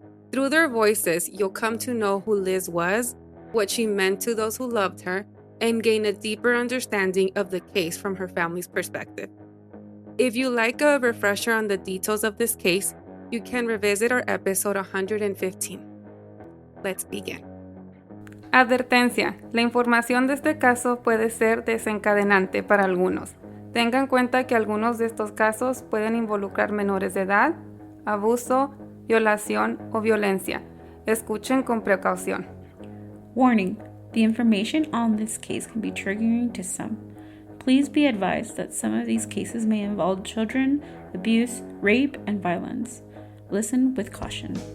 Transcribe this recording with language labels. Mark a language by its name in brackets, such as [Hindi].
[English] Through their voices, you'll come to know who Liz was, what she meant to those who loved her, and gain a deeper understanding of the case from her family's perspective. If you like a refresher on the details of this case, you can revisit our episode 115. Let's begin. [Spanish] Advertencia: la información de este caso puede ser desencadenante para algunos. Tengan en cuenta que algunos de estos casos pueden involucrar menores de edad, abuso, violación o violencia. Escuchen con precaución. [English] Warning: the information on this case can be triggering to some. Please be advised that some of these cases may involve children, abuse, rape, and violence. Listen with caution.